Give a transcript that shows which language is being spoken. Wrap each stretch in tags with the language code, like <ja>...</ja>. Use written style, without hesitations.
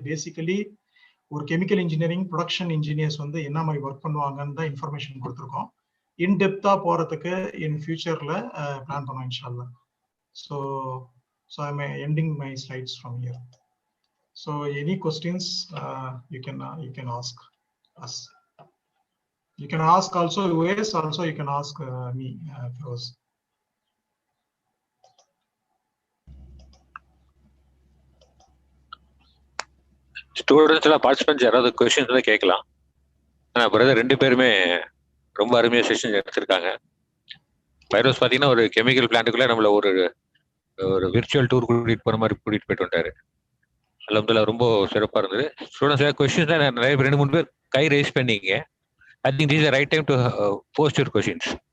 <ta>Basically ஒரு chemical engineering production engineers வந்து என்ன மாதிரி ஒர்க் பண்ணுவாங்கன்னு தான் இன்ஃபர்மேஷன் கொடுத்துருக்கோம். இன்டெப்தா போறதுக்கு இன் ஃபியூச்சர்ல பிளான் பண்ணோம் இன்ஷால்லா.</ta> <en>So I am ending my slides from here. So any questions you can ask us. You can ask also Uwais, also you can ask me, Feroz.</en> <ta>Students எல்லாம் பார்ட்டிசிபென்ட்ஸ் யாராவது questions எல்லாம் கேட்கலாம். ஆனால் பிரதர் 2 பேருமே ரொம்ப அருமையாக செஷன் எடுத்திருக்காங்க. ஃபைரோஸ் பார்த்தீங்கன்னா ஒரு கெமிக்கல் பிளான்ட்டுக்குள்ளே நம்மள ஒரு விர்ச்சுவல் டூர் கூட்டிகிட்டு போகிற மாதிரி கூட்டிகிட்டு போயிட்டு வந்துட்டாரு. அல்ஹம்துலில்லாஹ் ரொம்ப சிறப்பாக இருந்தது. ஸ்டூடெண்ட்ஸ் ஏதாவது கொஸ்டின்ஸ் தான் நிறைய 2-3 பேர் கை ரைஸ் பண்ணீங்க.</ta> <en>I think this is the right time to post your questions.</en>